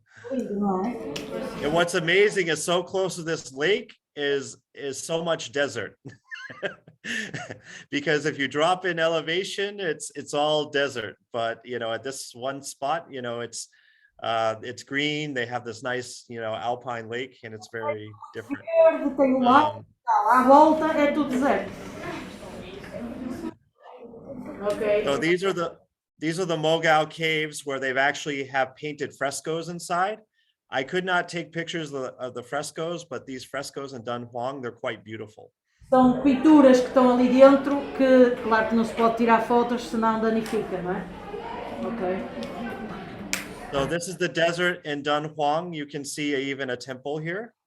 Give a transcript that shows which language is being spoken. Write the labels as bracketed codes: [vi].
[en] And what's amazing is so close to this lake is so much desert. Because if you drop in elevation, it's all desert. But you know, at this one spot, you know, it's green. They have this nice, you know, alpine lake, and it's very different. [pt] Tem lá, à volta é tudo deserto. [en] Okay. So these are the Mogao caves where they've actually have painted frescoes inside. I could not take pictures of the frescoes, but these frescoes in Dunhuang, they're quite beautiful. [pt] São pinturas que estão ali dentro que, claro que não se pode tirar fotos, senão danifica, não é? [en] Ok. So this is the desert in Dunhuang. You can see even a temple here.